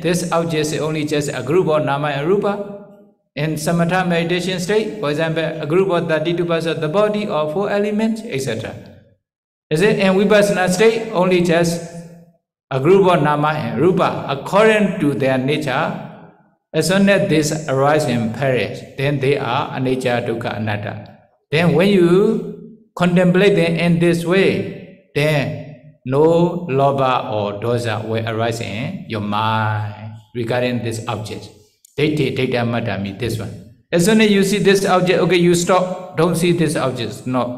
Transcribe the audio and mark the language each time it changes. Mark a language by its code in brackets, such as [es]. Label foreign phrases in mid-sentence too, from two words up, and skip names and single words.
[en] This object is only just a group of nama and rupa. In samatha meditation state, for example, a group of 32% of the body or 4 elements, etc. Is it? In vipassana state, only just a group of nama and rupa, according to their nature. As soon as this arise and perish, then they are [pi] anicca, dukkha, anatta. [en] Then when you contemplate them in this way, then no lobha or dosa will arise in your mind regarding this object. [pi] Data mata [en] means this one. As soon as you see this object, okay, you stop, don't see this object.